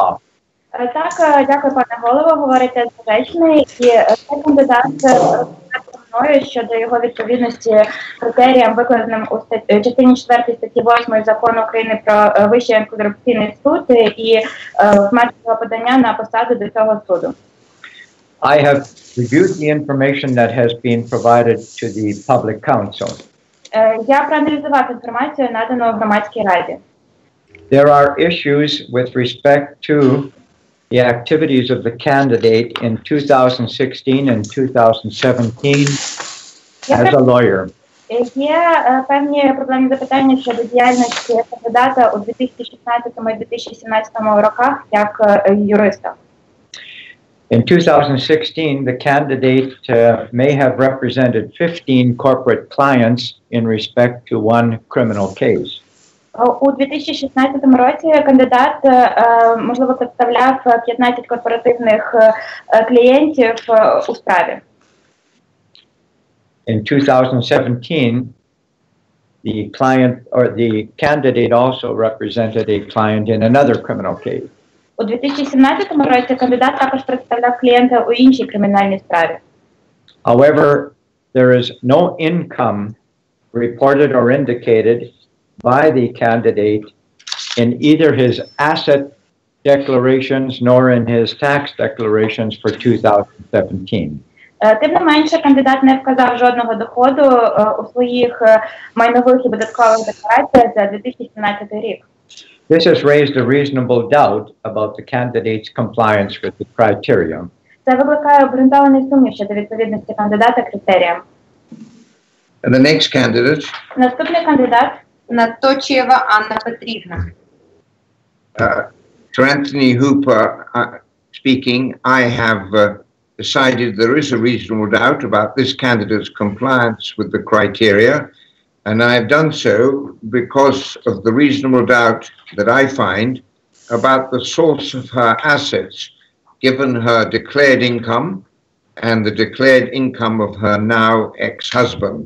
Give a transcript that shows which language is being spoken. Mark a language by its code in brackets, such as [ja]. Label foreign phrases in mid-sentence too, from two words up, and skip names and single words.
[uk] Так, дякую, пане голово, говорите Заrzechny. І цей кандидат мною щодо його відповідності критеріям, викладеним у частині 4 статті 8 Закону України про Вищий антикорупційний суд і в межах подання на посаду до цього суду. [en] I have reviewed the information that has been provided to the public council. [uk] Я проаналізував інформацію, надану Громадській раді. [en] There are issues with respect to the activities of the candidate in 2016 and 2017 as a lawyer. [uk] Є певні проблемні запитання щодо діяльності кандидата у 2016 і 2017 роках як юриста. [en] In 2016, the candidate may have represented 15 corporate clients in respect to one criminal case. [uk] У 2016 році кандидат, можливо, представляв 15 корпоративних клієнтів у справі. [en] In 2017, the client or the candidate also represented a client in another criminal case. [uk] У 2017 році кандидат також представляв клієнта у іншій кримінальній справі. [en] However, there is no income reported or indicated by the candidate in either his asset declarations nor in his tax declarations for 2017. [uk] Тим не менше, кандидат не вказав жодного доходу у своїх майнових і податкових деклараціях за 2017 рік. [en] This has raised a reasonable doubt about the candidate's compliance with the criteria. [uk] Це викликає обґрунтований сумнів щодо відповідності кандидата критеріям. [en] And the next candidate. [uk] Наступний кандидат. Наточієва Анна Петрівна. [en] To Anthony Hooper speaking, I have decided there is a reasonable doubt about this candidate's compliance with the criteria, and I have done so because of the reasonable doubt that I find about the source of her assets, given her declared income and the declared income of her now ex-husband.